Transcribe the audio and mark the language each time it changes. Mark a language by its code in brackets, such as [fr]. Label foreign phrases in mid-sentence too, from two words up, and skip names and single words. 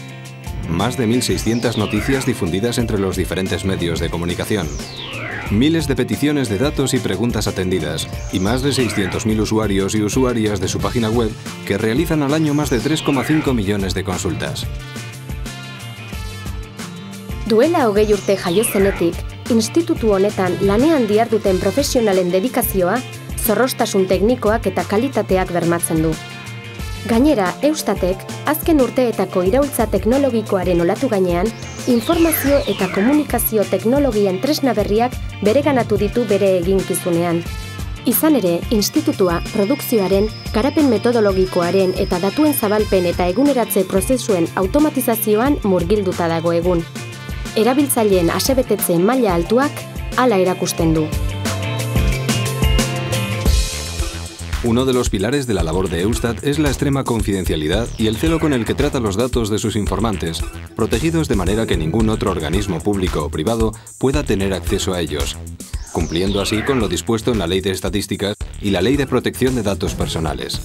[es] Más de 1.600 noticias difundidas entre los diferentes medios de comunicación, miles de peticiones de datos y preguntas atendidas y más de 600.000 usuarios y usuarias de su página web que realizan al año más de 3,5 millones de consultas. [eu] Duela 20 urte jaio zenetik, institutu honetan lanean diharduten profesionalen dedikazioa, zorroztasun teknikoak eta kalitateak bermatzen du. Gainera, Eustatek, azken urteetako iraultza teknologikoaren olatu gainean, informazio eta komunikazio teknologien tresna berriak bereganatu ditu bere eginkizunean. Izan ere, institutua produkzioaren, garapen metodologikoaren eta datuen zabalpen eta eguneratze prozesuen automatizazioan murgilduta dago egun. Erabiltzaileen asebetetze maila altuak hala erakusten du. [es] Uno de los pilares de la labor de Eustat es la extrema confidencialidad y el celo con el que trata los datos de sus informantes, protegidos de manera que ningún otro organismo público o privado pueda tener acceso a ellos, cumpliendo así con lo dispuesto en la Ley de Estadísticas y la Ley de Protección de Datos Personales.